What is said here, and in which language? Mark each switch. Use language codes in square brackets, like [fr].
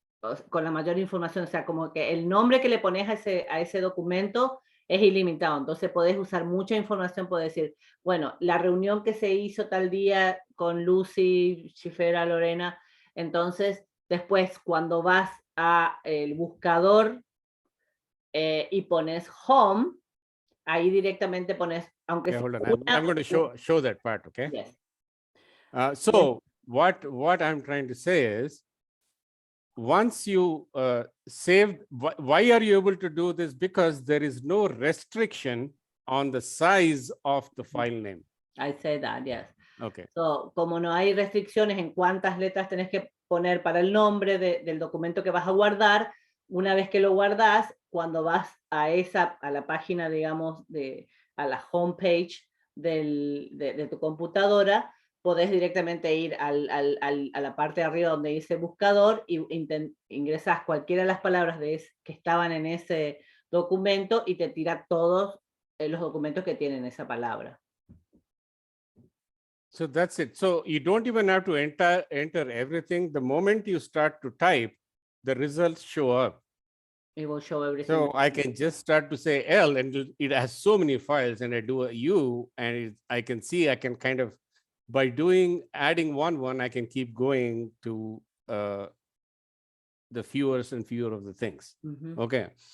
[es] la mayor información, o sea, como que el nombre que le pones a ese documento es ilimitado, entonces podés usar mucha información, podés decir, bueno, la reunión que se hizo tal día con Lucy, Chifera, Lorena, entonces después cuando vas a el buscador y pones home, ahí directamente pones, aunque [en] Yeah, [es] sea [en] hold on. I'm going to show that part, okay? Yes. So what I'm trying to say is, once you save, why are you able to do this? Because there is no restriction on the size of the file name. I say that, yes. Okay. [es] So, como no hay restricciones en cuántas letras tenés que poner para el nombre del documento que vas a guardar, una vez que lo guardas, cuando vas a la página, digamos, a la homepage de tu computadora, podés directamente ir a la parte de arriba donde dice buscador y ingresas cualquiera de las palabras que estaban en ese documento y te tira todos los documentos que tienen esa palabra. [en] So that's it. So you don't even have to enter everything. The moment you start to type, the results show up. It will show everything. So I can just start to say L, and it has so many files, and I do a U, and I can see, I can kind of, by adding one, I can keep going to the fewer and fewer of the things. Okay.